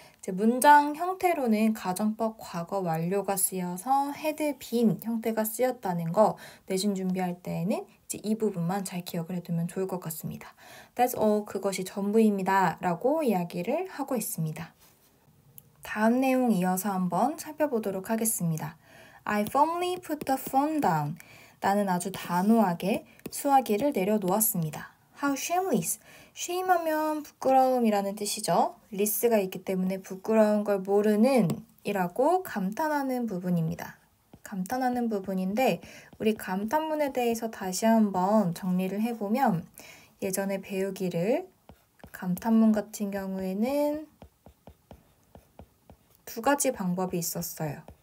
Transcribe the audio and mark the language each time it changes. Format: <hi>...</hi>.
<ko>이제 문장 형태로는 가정법 과거 완료가 쓰여서 had been 형태가 쓰였다는 거 내신 준비할 때에는 이제 이 부분만 잘 기억을 해두면 좋을 것 같습니다.</ko> <en>That's all,</en> <ko>그것이 전부입니다 라고 이야기를 하고 있습니다. 다음 내용 이어서 한번 살펴보도록 하겠습니다.</ko> <en>I firmly put the phone down.</en> <ko>나는 아주 단호하게 수화기를 내려놓았습니다.</ko> <en>How shameless.</en> <ko>shame하면 부끄러움이라는 뜻이죠. less가 있기 때문에 부끄러운 걸 모르는 이라고 감탄하는 부분입니다. 감탄하는 부분인데 우리 감탄문에 대해서 다시 한번 정리를 해보면 예전에 배우기를 감탄문 같은 경우에는 두 가지 방법이 있었어요.</ko>